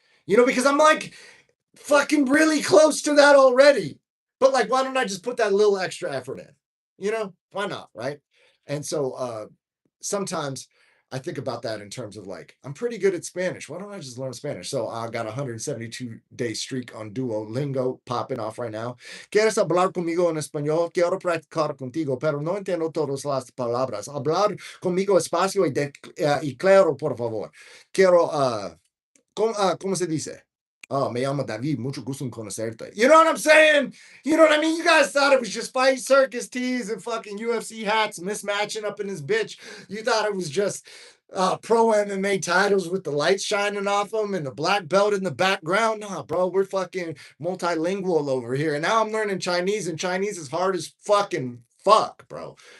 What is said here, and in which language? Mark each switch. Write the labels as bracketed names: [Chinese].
[English] Because I'm like, fucking really close to that already. But like, why don't I just put that little extra effort in? Why not? Right. And so sometimes I think about that in terms of like, I'm pretty good at Spanish. Why don't I just learn Spanish? So I got a 172-day streak on Duolingo popping off right now. [Spanish] ¿Quieres hablar conmigo en español? Quiero practicar contigo, pero no entiendo todas las palabras. Hablar conmigo espacio y claro, por favor. Quiero ¿cómo se dice? Oh, me llamo David, mucho gusto en conocerte. [English] You know what I'm saying? You know what I mean? You guys thought it was just fight circus tees and fucking UFC hats mismatching up in this bitch. You thought it was just pro MMA titles with the lights shining off them and the black belt in the background. Nah, bro, we're fucking multilingual over here. And now I'm learning Chinese, and Chinese is hard as fucking fuck, bro.